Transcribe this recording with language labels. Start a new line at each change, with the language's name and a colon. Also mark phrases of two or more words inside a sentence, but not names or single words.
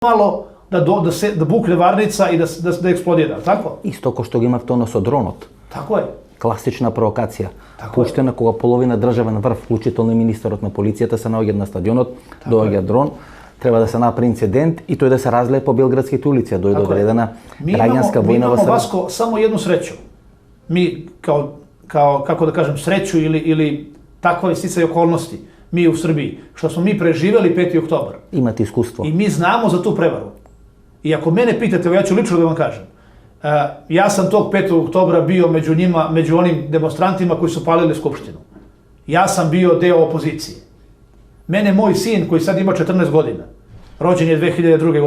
Serbian: malo da bukne varnica i da eksplodira, tako? Isto ko što ga imate ono sa dronot. Tako je.
Macedonian: Класична провокација. Пуштена кога половина државен врв, вклучително и министерот на полицијата, се наоѓаат на стадионот, доаѓа дрон, треба да се направи инцидент и тој да се разлее по белградските улици, дојде одредена граѓанска војна во Србија.
Serbian: Mi imamo, Vasko, samo jednu sreću. Mi kao kako da kažem, sreću ili takva sticaj okolnosti, mi u Srbiji, što smo mi preživeli 5. oktobar.
Macedonian: Имате искуство.
Serbian: I mi znamo za tu prevaru. I ako mene pitate, ja ću lično da vam kažem, ja sam tog 5. oktobra bio među njima, među onim demonstrantima koji su palili Skupštinu. Ja sam bio deo opozicije. Mene moj sin, koji sad ima 14 godina, rođen je 2002.